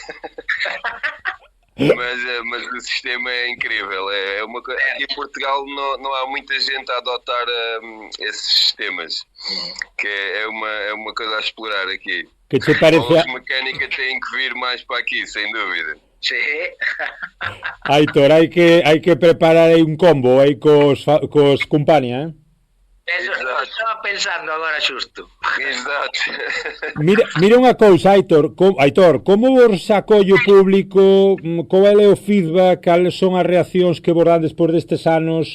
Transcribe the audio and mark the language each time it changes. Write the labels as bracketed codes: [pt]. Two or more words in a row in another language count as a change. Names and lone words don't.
[pt] Mas o sistema é incrível. Aqui em Portugal não há muita gente a adotar esses sistemas, que é uma coisa a explorar aqui. [gl] Que te parece? [pt] Os mecânicos têm que vir mais para aqui, sem dúvida. [gl] Sí. Aitor, hai que preparar aí un combo aí cos Compania, Eso estaba pensando agora xusto. [pt] Exato. [gl] Mira unha cousa, Aitor, como vos acolle o público, qual é o feedback, cales son as reaccións que vos dan despois destes anos?